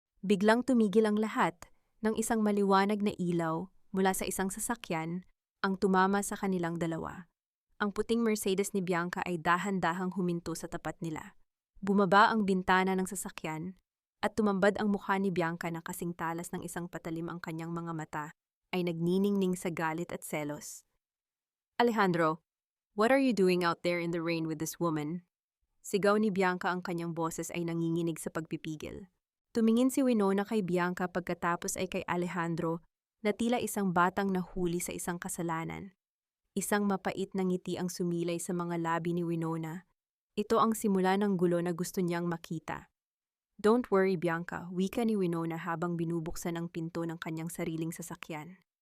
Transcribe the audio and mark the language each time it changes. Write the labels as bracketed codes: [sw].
[tl] Biglang tumigil ang lahat ng isang maliwanag na ilaw mula sa isang sasakyan ang tumama sa kanilang dalawa. Ang puting Mercedes ni Bianca ay dahan-dahang huminto sa tapat nila. Bumaba ang bintana ng sasakyan at tumambad ang mukha ni Bianca na kasing talas ng isang patalim, ang kanyang mga mata ay nagniningning sa galit at selos. [en] Alejandro, what are you doing out there in the rain with this woman? [tl] Sigaw ni Bianca, ang kanyang boses ay nanginginig sa pagpipigil. Tumingin si Winona kay Bianca pagkatapos ay kay Alejandro na tila isang batang nahuli sa isang kasalanan. Isang mapait na ngiti ang sumilay sa mga labi ni Winona. Ito ang simula ng gulo na gusto niyang makita. [en] Don't worry, Bianca, [tl] wika ni Winona habang binubuksan ang pinto ng kanyang sariling sasakyan.